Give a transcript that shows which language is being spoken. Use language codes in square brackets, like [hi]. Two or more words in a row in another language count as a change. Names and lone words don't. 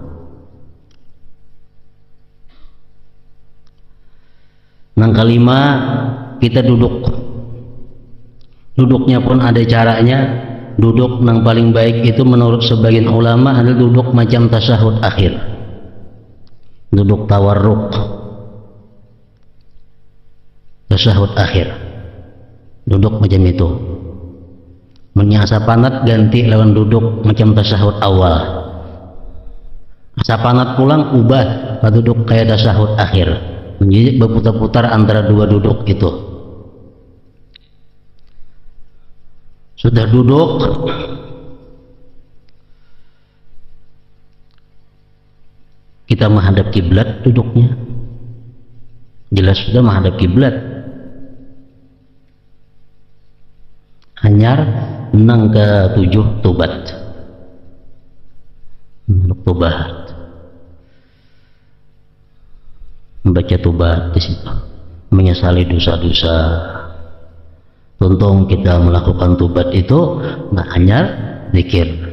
[bjn] Yang kelima, kita duduknya pun ada caranya. Duduk yang paling baik itu menurut sebagian ulama adalah duduk macam tasyahud akhir, duduk tawarruk, tasyahud akhir, duduk macam itu. Menyasa panat ganti lawan duduk macam tasyahud awal, asa panat pulang ubah duduk kayak tasyahud akhir, menjadi berputar-putar antara dua duduk itu. Sudah duduk, kita menghadap kiblat duduknya. Jelas sudah menghadap kiblat. Hanyar nang ke-7 tobat. Tobat. Membaca tobat di situ. Menyesali dosa-dosa. Untung kita melakukan tobat itu, nah hanya zikir.